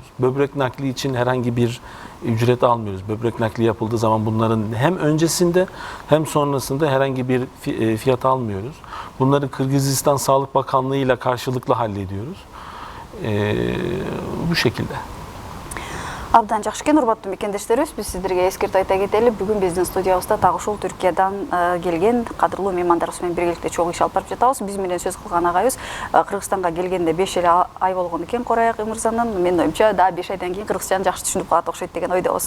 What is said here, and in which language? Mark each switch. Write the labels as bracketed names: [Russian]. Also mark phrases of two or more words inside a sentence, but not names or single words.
[Turkish] Böbrek nakli için herhangi bir ücret almıyoruz. Böbrek nakli yapıldığı zaman bunların hem öncesinde hem sonrasında herhangi bir fiyat almıyoruz. Bunları Kırgızistan Sağlık Bakanlığı ile karşılıklı hallediyoruz. Bu şekilde. [Kyrgyz] Абдан жакшы экен, урматтуу мекендештерибиз. Биз сиздерге эскертип айта кетели. Бүгүн биздин студиябызда дагы ушул Түркиядан келген кадырлуу меймандарыбыз менен биргеликте чогуу иш алып барып жатабыз. Биз менен сөз кылган агайыбыз Кыргызстанга келгенде 5 эле ай болгон экен Кораяк мырзанын. Менин оюмча дагы 5 айдан кийин кыргызчаны жакшы түшүнүп калат окшойт деген ойдобуз.